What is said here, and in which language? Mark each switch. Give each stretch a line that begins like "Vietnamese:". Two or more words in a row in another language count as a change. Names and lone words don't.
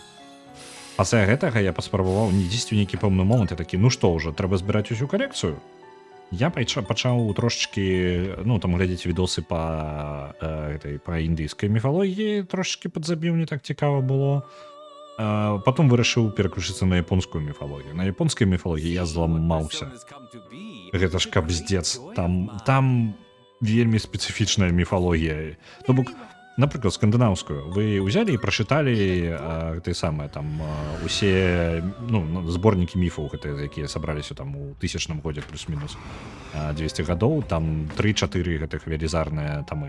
Belarusian: Пасля гэтага я паспрабаваў дзесьці ў нейкі пэўны момант, я такі, ну што ўжо, трэба збіраць усю калекцыю. Я пачаў трошечки, там глядзець відосы па індыйскай міфалогіі, трошечки падзабіў, не так цікава было. Потом вырашыў пераключыцца на японскую міфалогію. На японскай міфалогіі я зламаўся.
English: Personas come to be.
Belarusian: Гэта ж кабздец. Там вельмі спецыфічная міфалогія. То бок, напрыклад, скандынаўскую вы ўзялі і прачыталі гэтай самае там усе зборнікі міфаў гэтыя, якія сабраліся там у 1000 годзе плюс-мінус 200 гадоў, там 3-4 гэтых велізарныя тамы.